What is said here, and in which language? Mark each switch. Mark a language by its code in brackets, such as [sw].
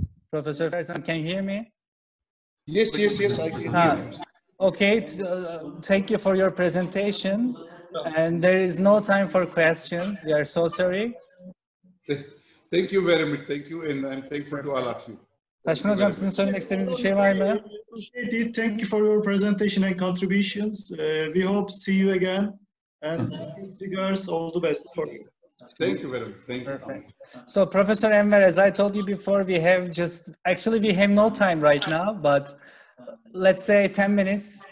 [en] Professor Ferzan, can you hear me? Yes, I can hear you. Okay, thank you for your presentation. And there is no time for questions. We are so sorry. Thank you very much. Thank you, and I'm thankful to all of you. [tr] Taşkın Hocam, sizin söylemek istediğiniz bir şey var mı? [en] Thank you for your presentation and contributions. We hope to see you again. And regards, all the best for you. Thank you very much. Thank you. Perfect. So, Professor Enver, as I told you before, we have no time right now, but let's say 10 minutes.